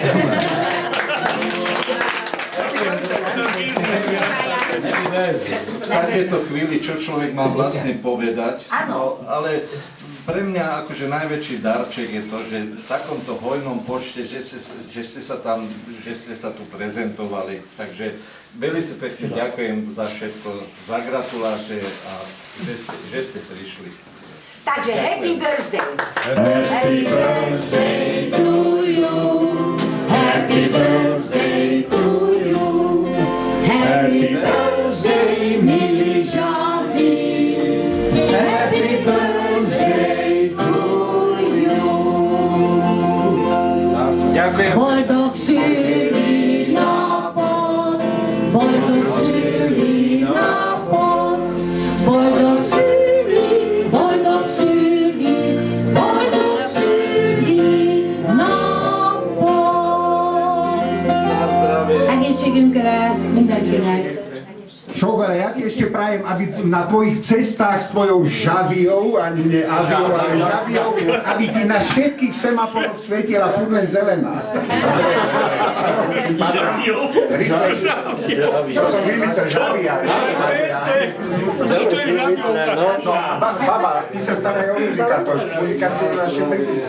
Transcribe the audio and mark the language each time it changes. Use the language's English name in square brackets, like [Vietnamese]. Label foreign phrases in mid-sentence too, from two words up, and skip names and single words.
[Slovak] V takéto chvíli, čo človek má vlastne povedať, no, ale pre mňa akože najväčší darček je to, že v takomto hojnom počte, že ste sa tu prezentovali. Takže veľmi pekne ďakujem za všetko, za gratulácie a že ste prišli. [English] Takže happy birthday! Happy birthday to you! Happy birthday to you! Happy birthday, milý Žavi! Happy birthday to you! [Slovak] Ďakujem. [Hungarian] Boldog szüli napot, boldog szüli napot, boldog szüli, boldog szüli, boldog szüli napot. Egészségünkre, mindenkinek. [Slovak] Šogore, ja ti ešte prajem, aby na tvojich cestách s tvojou žaviou, ani nie aviou, ale žaviou, aby ti na všetkých semaforoch svietila furt len zelená. Žaviou? Čo som vymyslel, žavia. No a baba, ty sa staraj o muzikantov, muzikanci je naše prípisky.